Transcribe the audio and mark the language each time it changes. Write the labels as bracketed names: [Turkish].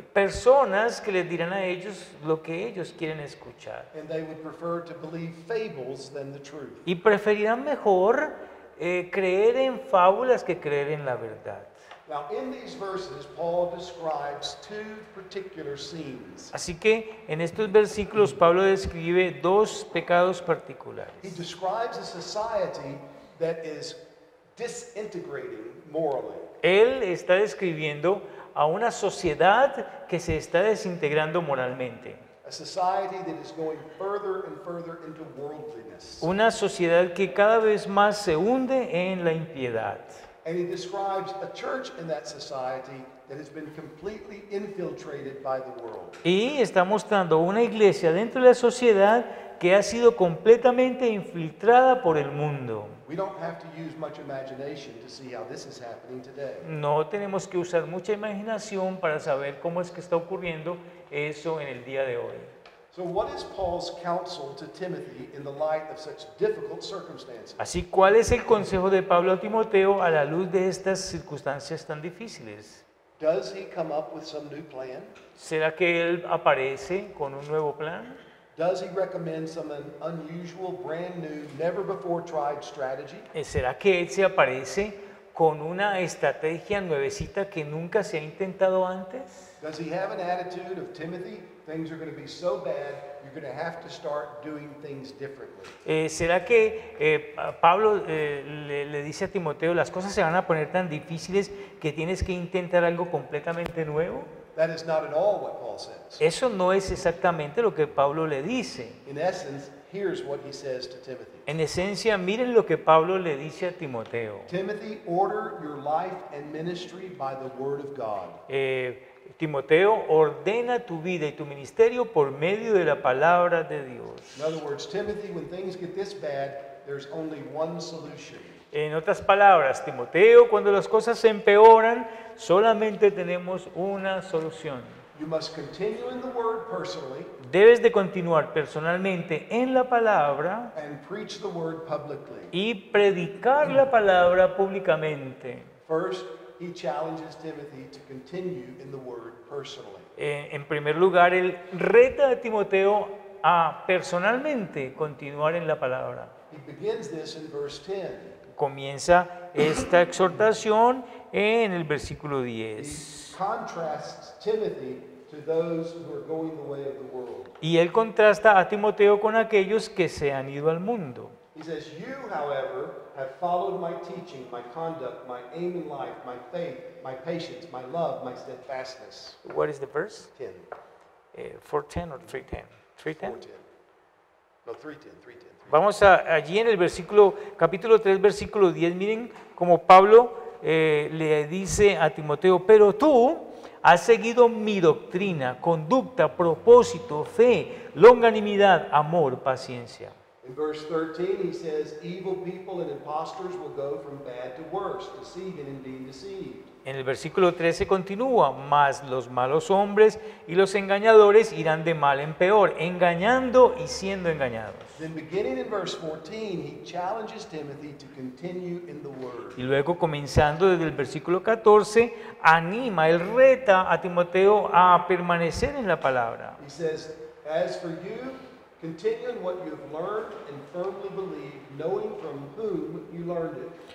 [Spanish] Personas que les dirán a ellos lo que ellos quieren escuchar. [English] And they would prefer to believe fables than the truth. [Spanish] Y preferirán mejor creer en fábulas que creer en la verdad. [English] Now, in these verses, Paul describes two particular scenes. [Spanish] Así que en estos versículos Pablo describe dos pecados [English] He [Spanish] particulares. [English] describes a society that is disintegrating morally. [Spanish] Él está describiendo a una sociedad que se está desintegrando moralmente. [English] A society that is going further and further into worldliness. [Spanish] Una sociedad que cada vez más se hunde en la impiedad. [English] And he describes a church in that society that has been completely infiltrated by the world. [Spanish] Y está mostrando una iglesia dentro de la sociedad que ha sido completamente infiltrada por el mundo. [English] We don't have to use much imagination to see how this is happening today. [Spanish] No tenemos que usar mucha imaginación para saber cómo es que está ocurriendo eso en el día de hoy. [English] So what is Paul's counsel to Timothy in the light of such difficult circumstances? [Spanish] Así, ¿cuál es el consejo de Pablo a Timoteo a la luz de estas circunstancias tan difíciles? [English] Does he come up with some new plan? [Spanish] ¿Será que él aparece con un nuevo plan? [English] Does he recommend some unusual, brand new, never before tried strategy? [Spanish] ¿Será que él se aparece con una estrategia nuevecita que nunca se ha intentado antes? [English] Does he have an attitude of Timothy, things are going to be so bad, you're going to have to start doing things differently? [Spanish] ¿Será que Pablo le dice a Timoteo, las cosas se van a poner tan difíciles que tienes que intentar algo completamente nuevo? [English] That is not at all what Paul says. [Spanish] Eso no es exactamente lo que Pablo le dice. [English] In essence, here's what he says to Timothy. [Spanish] En esencia, miren lo que Pablo le dice a Timoteo. [English] Timothy, order your life and ministry by the word of God. [Spanish] Timoteo, ordena tu vida y tu ministerio por medio de la palabra de Dios. [English] In other words, Timothy, when things get this bad, there's only one solution. [Spanish] En otras palabras, Timoteo, cuando las cosas se empeoran, solamente tenemos una solución. [English] You must continue in the word personally [Spanish] Debes de continuar personalmente en la palabra [English] and preach the word publicly. [Spanish] y predicar la palabra públicamente. [English] First, he challenges Timothy to continue in the word personally. [Spanish] En primer lugar, él reta a Timoteo a personalmente continuar en la palabra. [English] He begins this in verse 10. [Spanish] Comienza esta exhortación en el versículo [English] He [Spanish] 10. [English] contrasts Timothy to those who are going the way of the world. [Spanish] Y él contrasta a Timoteo con aquellos que se han ido al mundo. [English] He says, "You, however, have followed my teaching, my conduct, my aim in life, my faith, my patience, my love, my steadfastness." What is the verse? 10, 4:10 or 3:10? 3:10. 4:10. No, 3:10, 3:10. [Spanish] Vamos allí en el capítulo 3, versículo 10, miren como Pablo le dice a Timoteo, pero tú has seguido mi doctrina, conducta, propósito, fe, longanimidad, amor, paciencia. [English] In verse 13, he says, "Evil people and impostors will go from bad to worse, deceiving and being deceived." [Spanish] En el versículo 13 continúa, mas los malos hombres y los engañadores irán de mal en peor, engañando y siendo engañados. [English] Then beginning in verse 14, he challenges Timothy to continue in the word. [Spanish] Y luego comenzando desde el versículo 14, anima, él reta a Timoteo a permanecer en la palabra. [English] He says, "As for you, continue in what you have learned and firmly believe, knowing from whom you learned it."